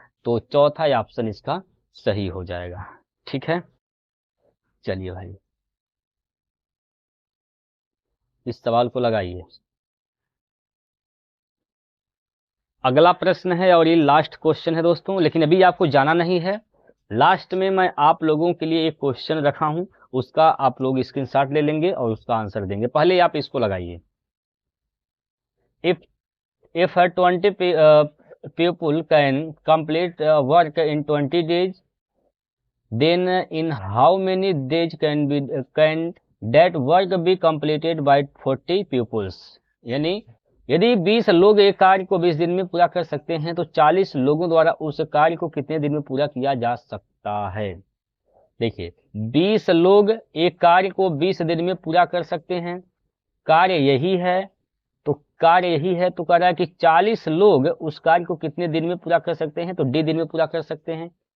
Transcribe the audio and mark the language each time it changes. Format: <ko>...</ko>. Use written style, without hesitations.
<hi>तो चौथा ऑप्शन इसका सही हो जाएगा। ठीक है, चलिए भाई इस सवाल को लगाइए। अगला प्रश्न है और ये लास्ट क्वेश्चन है दोस्तों, लेकिन अभी आपको जाना नहीं है। लास्ट में मैं आप लोगों के लिए एक क्वेश्चन रखा हूं, उसका आप लोग स्क्रीनशॉट ले लेंगे और उसका आंसर देंगे। पहले आप इसको लगाइए।</hi> <en>if 20 people can complete work in 20 days, then in how many days can that work be completed by 40 peoples,</en> <hi>यानी यदि 20 लोग एक कार्य को 20 दिन में पूरा कर सकते हैं तो 40 लोगों द्वारा उस कार्य को कितने दिन में पूरा किया जा सकता है। देखिए 20 लोग एक कार्य को 20 दिन में पूरा कर सकते हैं, कार्य यही है, तो कार्य यही है, तो कह रहा है कि 40 लोग उस कार्य को कितने दिन में पूरा कर सकते हैं, तो डी दिन में पूरा कर सकते हैं।</hi>